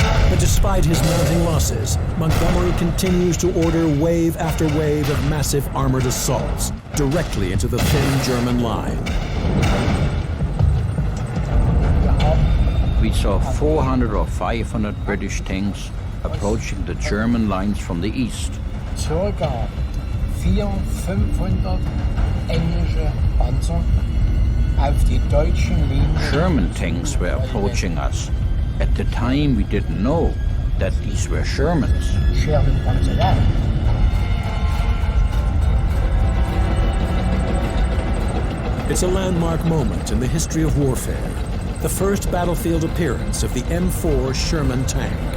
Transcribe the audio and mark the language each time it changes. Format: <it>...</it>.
<en>But despite his mounting losses, Montgomery continues to order wave after wave of massive armored assaults directly into the thin German line. We saw 400 or 500 British tanks approaching the German lines from the east.</en> <de>Circa 400-500 englische Panzer auf die deutschen Linien.</de> <en>German tanks were approaching us. At the time, we didn't know that these were Shermans.</en> <de>Sherman Panzer, ja.</de> <en>It's a landmark moment in the history of warfare. The first battlefield appearance of the M4 Sherman tank.</en>